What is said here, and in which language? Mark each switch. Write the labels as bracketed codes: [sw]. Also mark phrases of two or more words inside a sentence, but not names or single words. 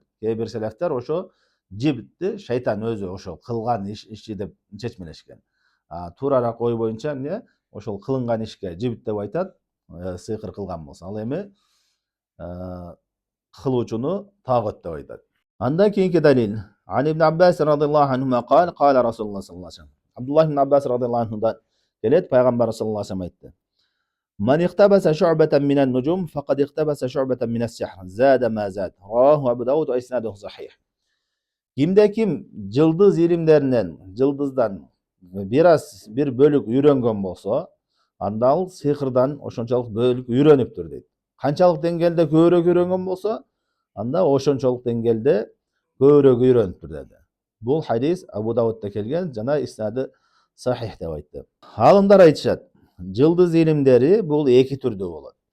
[ky] Кээ бир селефтер ошо жибтти шайтан өзү ошо кылган иши деп чечмелешкен. Туурараак ой боюнча эмне? Ошол кылынган ишке жибт деп айтат, сыйкыр кылган болсо. Ал эми кылуучуну тагут деп айтат. Андан кийинки далил. [ar] عن ابن عباس رضي الله عنه قال، قال رسول الله صلى الله عليه وسلم. [ky] Абдуллах ибн Аббас радиллаху анхудан келет, пайгамбар [ar] صلى الله عليه وسلم [ky] айтты. [ar] من اقتبس شعبة من النجوم فقد اقتبس شعبة من السحر زاد ما زاد رواه أبو داود وإسناده صحيح. [ky] Кимде ким жылдыз илимдеринен, жылдыздан бир бөлүк үйрөнгөн болсо, анда ал сыйкырдан ошончолук бөлүк үйрөнүптүр дейт. Канчалык деңгээлде көбүрөөк үйрөнгөн болсо, анда ошончолук деңгээлде көбүрөөк үйрөнүптүр деди. Бул хадис Абу Даудда келген, жана иснады сахих деп айтты. Алымдар айтышат, жылдыз илимдери бул эки түрдө болот.